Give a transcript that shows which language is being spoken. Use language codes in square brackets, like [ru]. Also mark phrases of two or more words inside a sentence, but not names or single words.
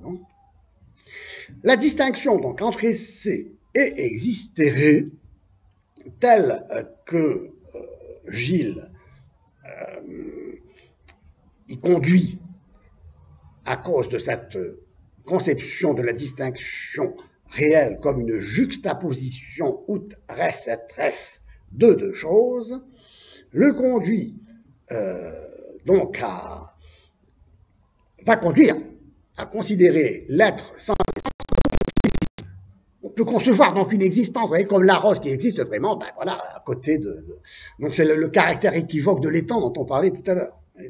[fr] Non, la distinction donc entre essai et existere, telle que Gilles y conduit à cause de cette conception de la distinction réelle comme une juxtaposition [la] ut res et res [fr] de deux choses, le conduit donc va conduire à considérer l'être sans essence. On peut concevoir donc une existence, vous voyez, comme la rose qui existe vraiment, ben voilà, à côté donc c'est le caractère équivoque de l'étang dont on parlait tout à l'heure.